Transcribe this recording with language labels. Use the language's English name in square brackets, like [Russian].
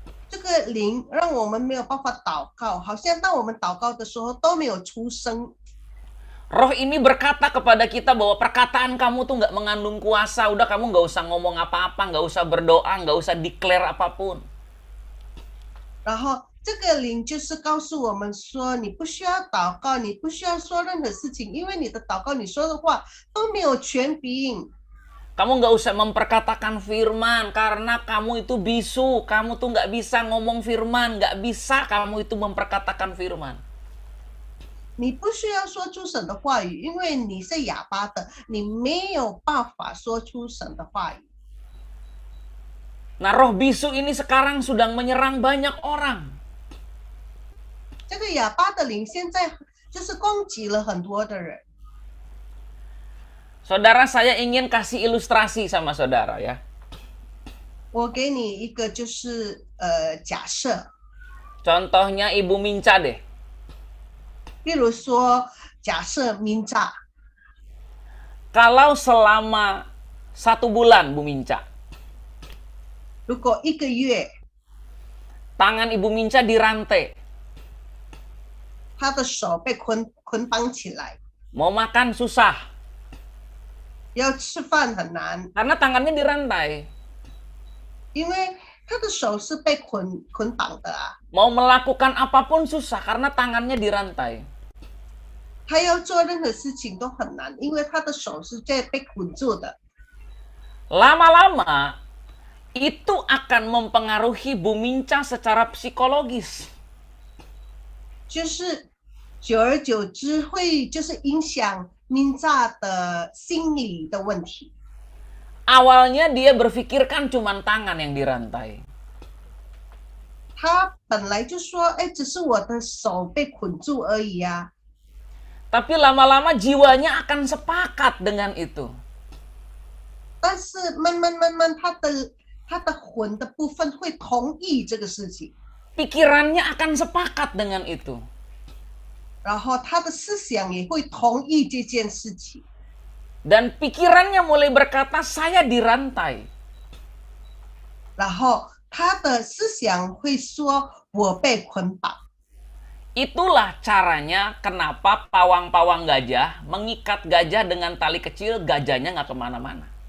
[Chinese] 这个灵让我们没有办法祷告，好像当我们祷告的时候都没有出声。 [Indonesian] Roh ini berkata kepada kita bahwa perkataan kamu tuh nggak mengandung kuasa. Udah, kamu nggak usah ngomong apa-apa, nggak usah berdoa, nggak usah declare apapun. [Chinese] 然后这个灵就是告诉我们说，你不需要祷告，你不需要说任何事情，因为你的祷告、你说的话都没有权柄。 [Indonesian] Kamu nggak usah memperkatakan firman karena kamu itu bisu. Kamu tuh nggak bisa ngomong firman, nggak bisa kamu itu memperkatakan firman. [Chinese] 你不需要说出神的话语，因为你是哑巴的，你没有办法说出神的话语。 [Indonesian] Nah, roh bisu ini sekarang sedang menyerang banyak orang. [Chinese] 这个哑巴的灵现在就是攻击了很多的人。 [Indonesian] Saudara, saya ingin kasih ilustrasi sama saudara ya. [Chinese] 我给你一个就是假设， [Indonesian] Contohnya Ibu Minca deh. [Chinese] 比如说假设明炸， [Indonesian] Kalau selama 1 bulan Bu Minca, [Chinese] 如果一个月 [Indonesian] tangan Ibu Minca dirantai, [Chinese] 他的手被捆绑起来， [Indonesian] mau makan susah [Chinese] 要吃饭很难， [Indonesian] karena tangannya dirantai. [Chinese] 因为他的手是被捆绑的啊， [Indonesian] Mau melakukan apapun susah karena tangannya dirantai. [Chinese] 他要做任何事情都很难，因为他的手是被捆住的。 [Indonesian] Lama-lama itu akan mempengaruhi Bu Minca secara psikologis. [Chinese] 就是久而久之会就是影响明炸的心理的问题。 [Indonesian] Awalnya dia berpikirkan cuma tangan yang dirantai. [Chinese] 他本来就说，哎，只是我的手被捆住而已啊。 [Indonesian] Tapi lama-lama jiwanya akan sepakat dengan itu. [Chinese] 但是慢慢，他的魂的部分会同意这个事情， [Indonesian] Pikirannya akan sepakat dengan itu. [Chinese] 然后他的思想也会同意这件事情， [Indonesian] Dan pikirannya mulai berkata, saya dirantai. [Chinese] 然后他的思想会说我被捆绑。 [Indonesian] Itulah caranya kenapa pawang-pawang gajah mengikat gajah dengan tali kecil, gajahnya nggak kemana-mana.